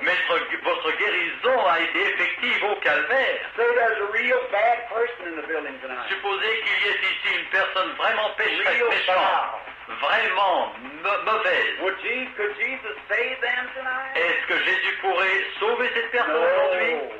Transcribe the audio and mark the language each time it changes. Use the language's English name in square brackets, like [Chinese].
[French] Mais votre guérison a été effective au calvaire. [English] Say there's a real bad person in the building tonight. [French] Supposez qu'il y ait ici une personne vraiment pécheresse, [English] Real [French] méchante, [English] foul. [French] vraiment mauvaise. [English] Could Jesus save them tonight? [French] Est-ce que Jésus pourrait sauver cette personne aujourd'hui?